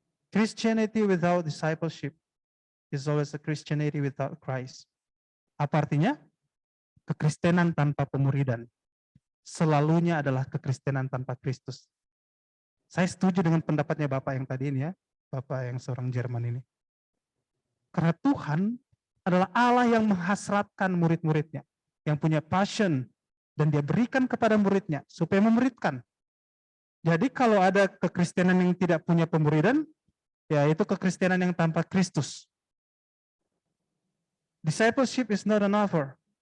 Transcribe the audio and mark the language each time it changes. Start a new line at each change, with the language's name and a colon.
English: Christianity without discipleship is always a Christianity without Christ.
Indonesian: Apa artinya? Kekristenan tanpa pemuridan selalunya adalah kekristenan tanpa Kristus. Saya setuju dengan pendapatnya Bapak yang tadi ini ya, Bapak yang seorang Jerman ini. Karena Tuhan adalah Allah yang menghasratkan murid-muridnya, yang punya passion, dan dia berikan kepada muridnya supaya memuridkan. Jadi kalau ada kekristenan yang tidak punya pemuridan, ya itu kekristenan yang tanpa Kristus.
English: Discipleship is not an offer.